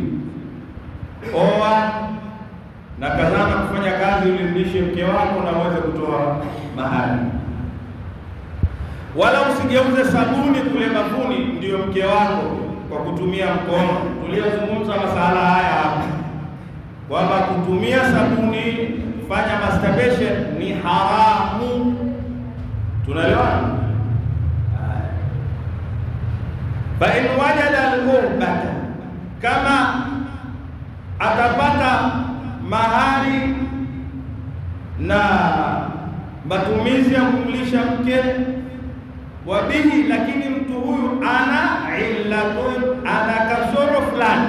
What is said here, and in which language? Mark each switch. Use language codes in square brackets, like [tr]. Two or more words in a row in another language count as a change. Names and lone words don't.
[sw] Oa na kazana kufanya kazi ulimlishe mke wako na uweze kutoa mahari, wala usigeuze sabuni kule bafuni ndio mke wako kwa kutumia mkono. Tuliyozungumza masala haya hapa kwamba kutumia sabuni kufanya masturbation ni haramu. Tunaelewana? [ar] فإن وجد القربة, [sw] kama atapata mahari na matumizi ya kumlisha mke wa bihi, lakini mtu huyu ana illatun, ana kasoro fulani.